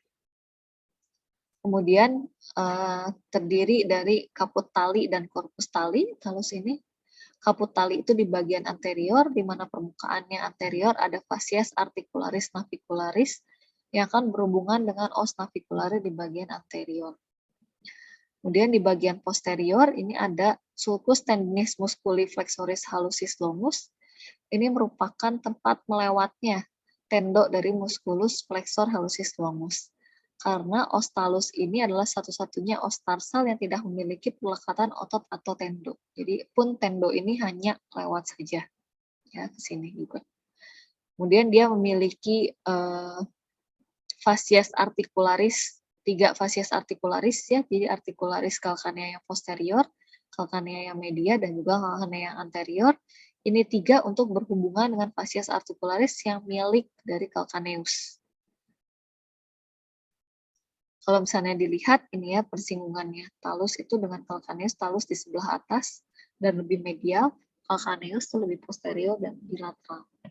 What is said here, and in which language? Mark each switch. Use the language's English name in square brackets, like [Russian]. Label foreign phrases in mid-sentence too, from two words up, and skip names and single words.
[Indonesian] Kemudian terdiri dari [Latin] kaput tali [Indonesian] dan [Latin] korpus tali, [Indonesian] talus ini. [Latin] Kaput tali [Indonesian] itu di bagian anterior, di mana permukaannya anterior ada [Latin] fascies articularis navicularis [Indonesian] yang akan berhubungan dengan [Latin] os naviculare [Indonesian] di bagian anterior. Kemudian di bagian posterior ini ada [Latin] sulcus tendinis musculi flexoris hallucis longus. [Indonesian] Ini merupakan tempat melewatnya tendok dari [Latin] musculus flexor hallucis longus. [Indonesian] Karena [Latin] os talus [Indonesian] ini adalah satu-satunya os tarsal yang tidak memiliki pelekatan otot atau tendok. Jadi pun tendok ini hanya lewat saja ya ke sini juga. Kemudian dia memiliki [Latin] fascies articularis, [Indonesian] 3 [Latin] fascies articularis [Indonesian] ya, jadi [Latin] articularis calcanea [Indonesian] yang posterior, calcanea yang media, dan juga calcanea yang anterior. Ini 3 untuk berhubungan dengan [Latin] fascies articularis [Indonesian] yang milik dari calcaneus. Kalau misalnya dilihat ini ya persinggungannya, talus itu dengan calcaneus, talus di sebelah atas dan lebih medial, calcaneus itu lebih posterior dan bilateral.